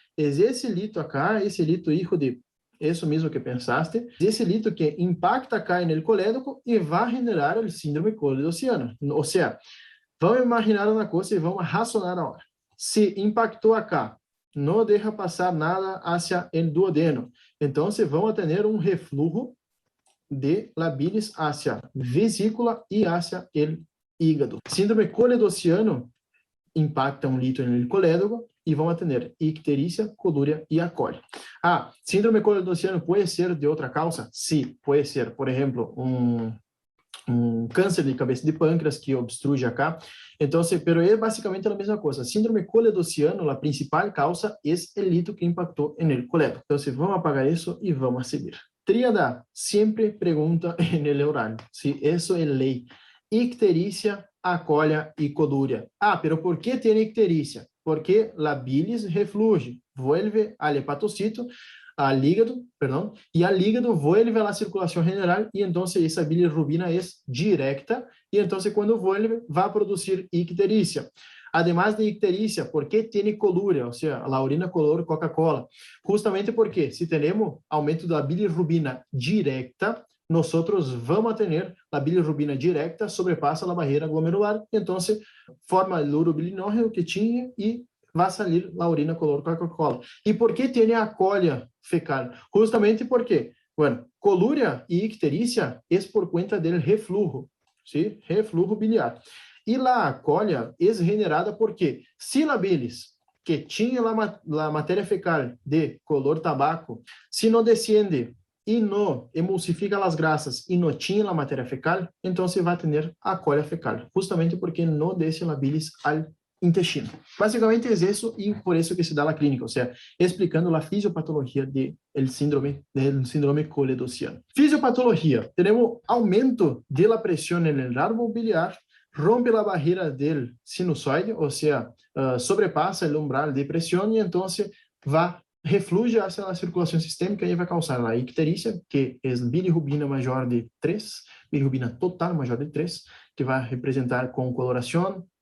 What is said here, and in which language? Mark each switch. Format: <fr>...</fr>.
<pt>É esse lito acá, esse lito hijo de isso mesmo que pensaste, esse lito que impacta acá no colédoco e vai generar o síndrome coledociano. Ou seja, vamos imaginar uma coisa e vamos racionar a hora. Se impactou acá, não deixa passar nada hacia o duodeno. Então, vamos ter um reflujo</pt> <es>de la bilis</es> <pt>hacia vesícula e hacia o hígado. Síndrome coledociano impacta um lito no colédoco e vamos ter icterícia, colúria e acólia. Síndrome coledociano pode ser de outra causa? Sim, pode ser, por exemplo, um câncer de cabeça de pâncreas que obstrui acá. Então, pero é basicamente a mesma coisa. Síndrome coledociano, a principal causa é o lito que impactou no colédoco. Então, vamos apagar isso e vamos a seguir. Tríada, sempre pergunta no oral. Se isso é lei. Icterícia, acólia e colúria. Pero por que tem icterícia? Porque a bilis refluye,</pt> <es>vuelve al hepatocito, al hígado,</es> <pt>e al hígado vuelve a la circulação general, e então essa bilirrubina é directa, e então quando vuelve, vai produzir icterícia.</pt> <es>Además de icterícia, ¿por qué tiene colúria? O sea, la orina color Coca-Cola.</es> <pt>Justamente porque</pt> <es>si tenemos aumento</es> <pt>da bilirrubina directa,</pt> <es>nosotros vamos a tener la bilirrubina directa,</es> <pt>sobrepassa a barreira glomerular, então forma o urobilinógeno que tinha e vai sair a urina color Coca-Cola. E por que tem a acólia fecal? Justamente porque, colúria e icterícia é por conta do reflujo, ¿sí? Reflujo biliar. E a acólia é generada porque se a bilis, que tinha a matéria fecal de color tabaco, se não desciende e não emulsifica as grasas e não tinha a matéria fecal, então você vai ter acólia fecal, justamente porque não desce a bilis ao intestino.</pt> <es>Básicamente es eso y por eso que se da la clínica, o sea, explicando la fisiopatología del síndrome coledociano. Fisiopatología, tenemos aumento de la presión en el árbol biliar, rompe la barrera del sinusoide, o sea, sobrepasa el umbral de presión y entonces refluye hacia la circulación sistémica y va a causar la ictericia, que es bilirrubina mayor de 3, bilirrubina total mayor de 3, que va a representar con coloración.</es>